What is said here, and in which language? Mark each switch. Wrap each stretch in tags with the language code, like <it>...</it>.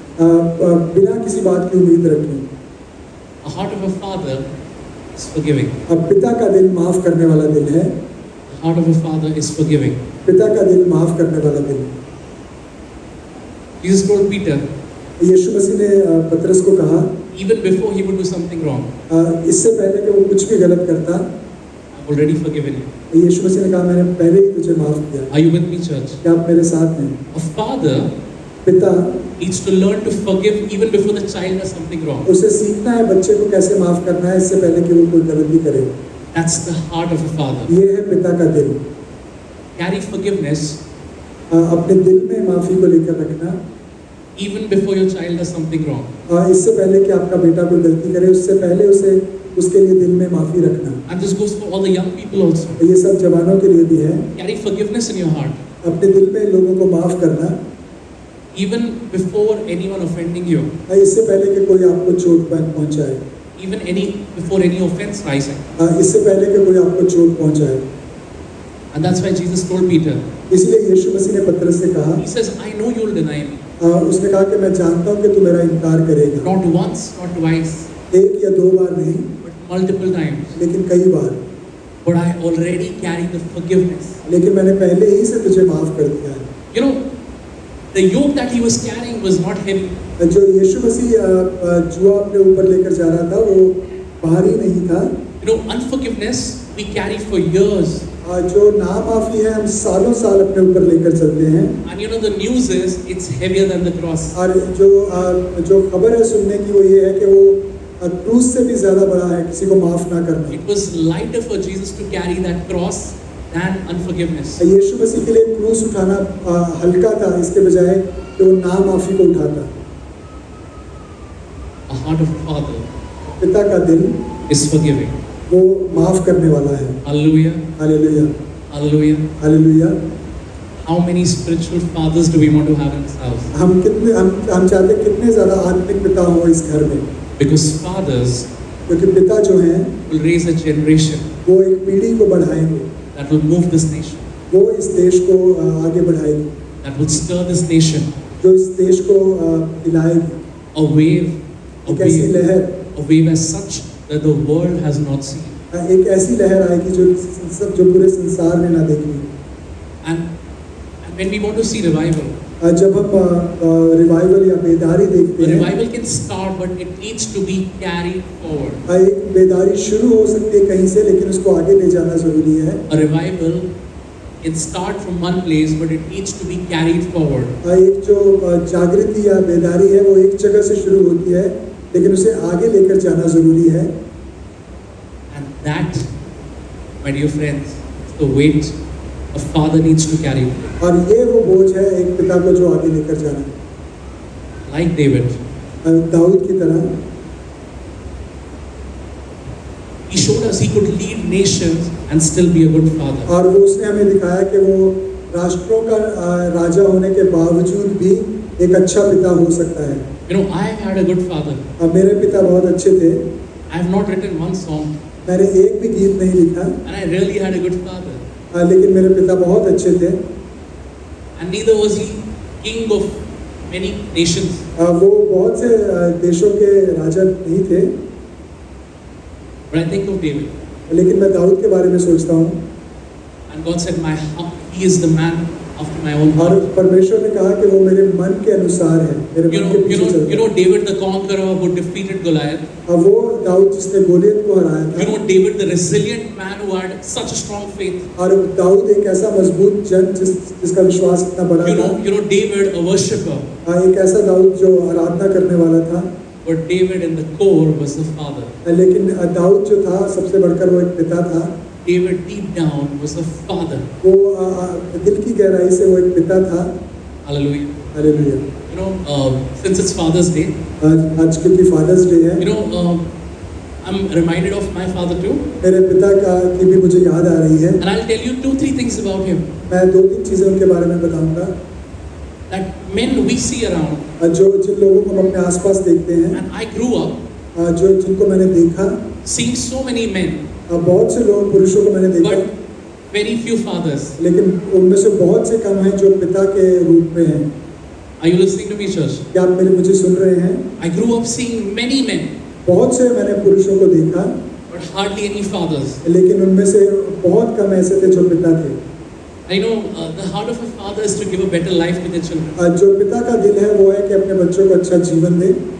<hi>बिना किसी बात की उम्मीद रखें।</hi> <en>A heart of a father is forgiving.</en> <hi>अब पिता का दिल माफ करने वाला दिल है।</hi> <en>The heart of a father is forgiving.</en> <hi>पिता का दिल माफ करने वाला दिल।</hi> <en>Jesus told Peter,</en> <hi>यीशु मसीह ने पतरस को कहा,</hi> <en>even before he would do something wrong,</en> <hi>इससे पहले कि वो कुछ भी गलत करता,</hi> <en>I've already forgiven you.</en> <hi>यीशु मसीह ने कहा मैंने पहले ही तुझे माफ किया।</hi> <en>Are you with me, church?</en> <hi>क्या आप मेरे साथ हैं?</hi> <en>A father</en> <hi>पिता</hi> <en>needs to learn to forgive even before the child does something wrong.</en> <hi>उसे सीखना है बच्चे को कैसे माफ करना है इससे पहले कि वो कोई गलती करे।</hi> <en>That's the heart of a father.</en> <hi>ये है पिता का दिल।</hi> <en>Carry forgiveness</en> <hi>अपने दिल में माफी को लेकर रखना,</hi> <en>even before your child does something wrong.</en> <hi>इससे पहले कि आपका बेटा कोई गलती करे उससे पहले उसे उसके लिए दिल में माफी रखना।</hi> <en>And this goes for all the young people also.</en> <hi>ये सब जवानों के लिए भी है।</hi> <en>Carry forgiveness in your heart,</en> <hi>अपने दिल में लोगों को माफ करना,</hi> <en>even before anyone offending you,</en> <hi>इससे पहले कि कोई आपको चोट पहुंचाए,</hi> <en>even before any offense rising.</en> <hi>इससे पहले कि कोई आपको चोट पहुंचाए।</hi> <en>And that's why Jesus told Peter,</en> <hi>इसलिए यीशु मसीह ने पतरस से कहा,</hi> <en>he says, I know you'll deny me.</en> <hi>उसने कहा कि मैं जानता हूँ कि तू मेरा इनकार करेगा,</hi> <en>Not once, not twice,</en> <hi>एक या दो बार नहीं,</hi> <en>but multiple times.</en> <hi>लेकिन कई बार।</hi> <en>But I already carry the forgiveness.</en> <hi>लेकिन मैंने पहले ही से तुझे माफ कर दिया है।</hi> <en>You know, the yoke that he was carrying was not heavy.</en> <hi>जो यीशु मसीह जुआ अपने ऊपर लेकर जा रहा था वो भारी नहीं था।</hi> <en>You know, unforgiveness we carry for years.</en> <hi>जो नामाफी है हम सालों साल अपने ऊपर लेकर चलते हैं।</hi> <en>And you know, the news is it's heavier than the cross.</en> <hi>और जो खबर है सुनने की वो ये है कि वो क्रूस से भी ज्यादा बड़ा है किसी को माफ ना करना।</hi> <en>It was lighter for Jesus to carry that cross than unforgiveness.</en> <hi>यीशु मसीह के लिए क्रूस उठाना हल्का था इसके बजाय कि वो नामाफी को उठाता।</hi> <en>A heart of a father</en> <hi>पिता का दिल</hi> <en>is forgiving.</en> <hi>वो माफ करने वाला है।</hi> <en>Hallelujah.</en> <hi>Hallelujah,</hi> <en>Hallelujah.</en> <hi>Hallelujah.</hi> <en>How many spiritual fathers do we want to have in this house?</en> <hi>हम चाहते हैं कितने ज्यादा आत्मिक पिता हो इस घर में,</hi> <en>Because fathers</en> <hi>क्योंकि पिता जो हैं</hi> <en>will raise a generation</en> <hi>वो एक पीढ़ी को बढ़ाएंगे,</hi> <en>that will move this nation,</en> <hi>वो इस देश को आगे बढ़ाएगी,</hi> <en>that will stir this nation.</en> <hi>जो इस देश को हिलाएगी।</hi> <en>A wave,</en> <hi>एक ऐसी लहर,</hi> <en>a wave as such that the world has not seen.</en> <hi>एक ऐसी लहर आएगी जो पूरे संसार ने ना देखी।</hi> <en>And when we want to see revival,</en> <hi>जब हम रिवाइवल या बेदारी देखते</hi> <en>the</en> <hi>हैं,</hi> <en>revival can start, but it needs to be carried forward.</en> <hi>एक बेदारी शुरू हो सकती है कहीं से, लेकिन उसको आगे ले जाना जरूरी है।</hi> <en>A revival can start from one place, but it needs to be carried forward.</en> <hi>एक जो जागृति या बेदारी है वो एक जगह से शुरू होती है, लेकिन उसे आगे लेकर जाना जरूरी है।</hi> <en>And that, my dear friends, is the weight a father needs to carry.</en> <hi>और ये वो बोझ है एक पिता को जो आगे लेकर जाना है।</hi> <en>like David.</en> <hi>दाऊद की तरह</hi> <en>He showed us he could lead nations and still be a good father.</en> <hi>और वो उसने हमें दिखाया कि वो राष्ट्रों का राजा होने के बावजूद भी एक अच्छा पिता हो सकता है।</hi> <en>You know, I had a good father.</en> <hi>अब मेरे पिता बहुत अच्छे थे।</hi> <en>I have not written one song,</en> <hi>मैंने एक भी गीत नहीं लिखा,</hi> <en>and I really had a good father.</en> <hi>लेकिन मेरे पिता बहुत अच्छे थे।</hi> <en>And neither was he king of many nations.</en> <hi>वो बहुत से देशों के राजा नहीं थे,</hi> <en>But I think of David.</en> <hi>लेकिन मैं दाऊद के बारे में सोचता हूँ</hi> <en>And God said, he is the man after my own</en> <hi>और</hi> <en>heart.</en> <hi>परमेश्वर ने कहा कि वो मेरे मन के अनुसार है, मेरे मन के पीछे चलता है।</hi> <en>David the conqueror who defeated Goliath.</en> <hi>अब वो दाऊद जिसने गोलियत को हराया था,</hi> <en>David the resilient man who had such a strong faith.</en> <hi>और दाऊद एक ऐसा मजबूत जन जिसका विश्वास इतना बड़ा था।</hi> <en>David a worshipper.</en> <hi>एक ऐसा दाऊद जो आराधना करने वाला था।</hi> <en>But David in the core was the father.</en> <hi>लेकिन दाऊद जो था सबसे बढ़कर वो एक पिता था।</hi> <en>David deep down was the father.</en> <hi>वो दिल की गहराई से वो एक पिता था।</hi> <en>Hallelujah.</en> <hi>Hallelujah.</hi> <en>Since it's Father's Day,</en> <hi>आज क्योंकि फादर्स डे है,</hi> <en>I'm reminded of my father too.</en> <hi>मेरे पिता की भी मुझे याद आ रही है।</hi> <en>And I'll tell you 2-3 things about him.</en> <hi>मैं 2-3 चीजें उनके बारे में बताऊंगा।</hi> <en>That men we see around.</en> <hi>जो जिन लोगों को हम अपने आसपास देखते हैं,</hi> <en>And I grew up</en> <hi>जो जिनको मैंने देखा,</hi> <en>seeing so many men,</en> <hi>बहुत से लोग पुरुषों को मैंने देखा,</hi> <en>but very few fathers.</en> <hi>लेकिन उनमें से बहुत से कम हैं जो पिता के रूप में हैं।</hi> <en>Are you listening to me, church?</en> <hi>क्या आप मुझे सुन रहे हैं?</hi> <en>I grew up seeing many men,</en> <hi>बहुत से मैंने पुरुषों को देखा,</hi> <en>but hardly any fathers.</en> <hi>लेकिन उनमें से बहुत कम ऐसे थे जो पिता थे।</hi> <en>I know the heart of a father is to give a better life to their children.</en> <hi>जो पिता का दिल है वो है कि अपने बच्चों को अच्छा जीवन दे।</hi>